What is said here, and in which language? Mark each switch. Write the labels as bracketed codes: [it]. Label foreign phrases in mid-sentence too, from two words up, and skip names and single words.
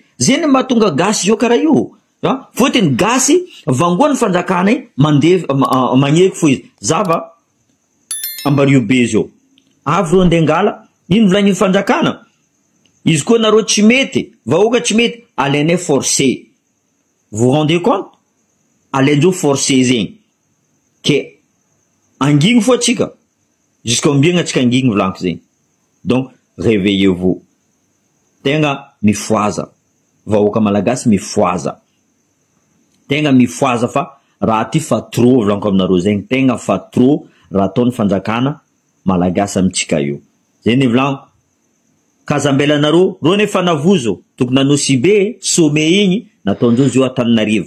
[mg] Zay mahatonga gasy io karaha io. Fotiny gasy vangoany fanjakana magneky fo izy. Zava ambario be zio. Avy reo ndengala, ino volagnin'ny fanjakana? Izy koa nareo tsy mety, vahoaka tsy mety, alainay forcé. [fr] Vous rendez compte? [mg] Alaindreo forcé zegny. Ke angigny fo atsika. Jusqu'à ombiagna atsika angigny volaniko zegny. [fr] Donc réveillez-vous. [mg] Tegna mifoaza. Vahoaka malagasy mifoaza. Tegna mifoaza fa raha ty fa trop volaniko aminareo zegny. Tegna fa trop raha ataon'ny fanjakana malagasy amitsika io. Zegny volaniko. Kazambelanareo, reo nefa navozo, tokony nanosy be, some igny, nataondreo zio Antananarivo.